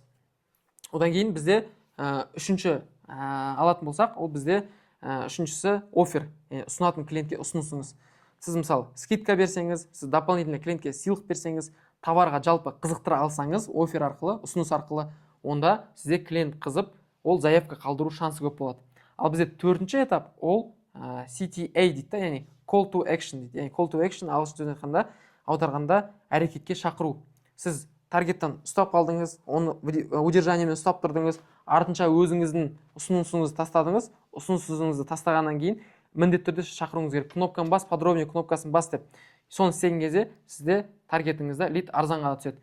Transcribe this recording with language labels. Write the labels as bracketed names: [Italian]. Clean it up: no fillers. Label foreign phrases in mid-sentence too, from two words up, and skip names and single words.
[Kazakh] Одан кейін бізде үшінші алатын болсақ, ол бізде үшіншісі оффер, ұсынатын клиентке ұсынысыңыз. Сіз мысалы скидка берсеңіз, сіз дополнительно клиентке сыйлық берсеңіз, товарға жалпы қызықтыра алсаңыз, офер арқылы, ұсыныс арқылы, онда сізде клиент қызып, ол заявка қалдыру шансы көп болады. Ал бізде төртінші этап ол CTA дейді, яғни [English] call to action [Kazakh] дейді. Яғни [English] call to action [Kazakh] ағылшын сөзіне айтқанда, аударғанда әрекетке шақыру. Сіз таргеттан ұстап қалдыңыз, оны удержаниемен ұстап тұрдыңыз, артынша өзіңіздің ұсынысыңызды тастадыңыз, ұсынысыңызды тастағаннан кейін міндетті түрде шақыруыңыз керек. Кнопканы бас, подробнее кнопкасын бас деп. Соны істеген кезде сізде таргетіңізде лид арзанға түседі.